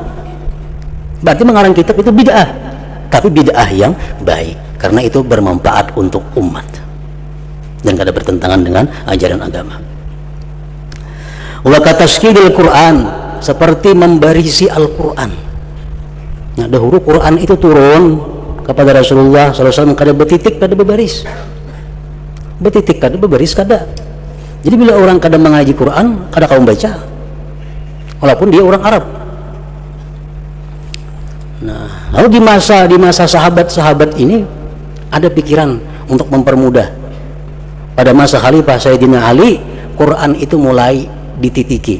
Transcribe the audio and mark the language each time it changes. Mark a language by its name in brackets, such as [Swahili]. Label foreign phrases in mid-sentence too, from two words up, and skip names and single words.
[Banjar] Berarti mengarang kitab itu bid'ah, tapi bid'ah yang baik karena itu bermanfaat untuk umat dan kada bertentangan dengan ajaran agama. [Arabic] وكتشكيل القرآن, [Indonesian] seperti membarisi Al-Quran. [Banjar] Nah, dahulu Quran itu turun kepada Rasulullah SAW kada betitik, kada berbaris. Betitik kada berbaris kada. Jadi bila orang kada mengaji Quran, kada kaum baca, walaupun dia orang Arab. [Indonesian] Nah, lalu di masa sahabat-sahabat ini ada pikiran untuk mempermudah. Pada masa Khalifah Sayyidina Ali, Quran itu mulai dititiki.